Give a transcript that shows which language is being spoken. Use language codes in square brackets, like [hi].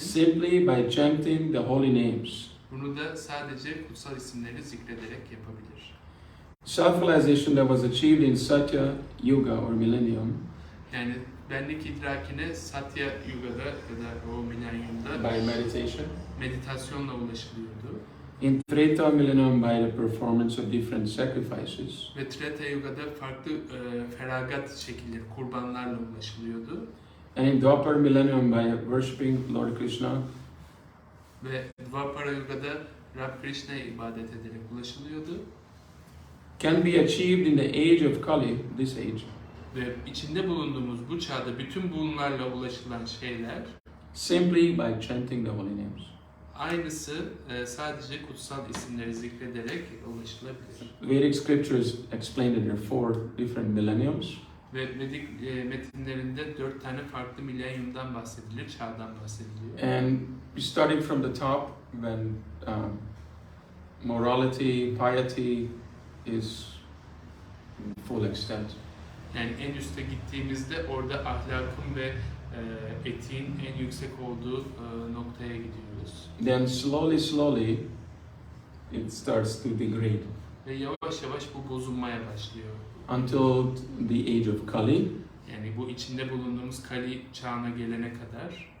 [en] simply by chanting the holy names. [tr] Bunu da sadece kutsal isimleri zikrederek yapabilir. [en] Self-realization that was achieved in Satya Yuga or millennium [tr] Yani benlik idrakine Satya Yuga'da ya da o milenyumda [en] by meditation, [tr] meditasyonla ulaşılıyordu. [en] in Treta millennium by the performance of different sacrifices, [tr] Ve Treta Yuga'da farklı feragat şekilleri, kurbanlarla ulaşılıyordu. [en] and in Dwapar millennium by worshipping Lord Krishna [tr] Ve Dvapara Yuga'da Rab Krishna'ya ibadet ederek ulaşılıyordu. [en] can be achieved in the age of Kali, this age, [tr] Ve içinde bulunduğumuz bu çağda bütün bunlarla ulaşılan şeyler [en] simply by chanting the holy names. [tr] aynısı sadece kutsal isimleri zikrederek ulaşılabilir. [en] Vedic scriptures explain that there are four different millenniums, [tr] Ve Vedik metinlerinde 4 tane farklı milenyumdan bahsedilir, çağdan bahsediliyor. [en] and starting from the top when morality, piety is in full extent. [tr] Yani en üste gittiğimizde orada ahlakın ve etiğin en yüksek olduğu noktaya gidiyoruz. [en] Then slowly it starts to degrade [tr] Ve yavaş yavaş bu bozulmaya başlıyor. [en] until the age of Kali, [tr] Yani bu içinde bulunduğumuz Kali çağına gelene kadar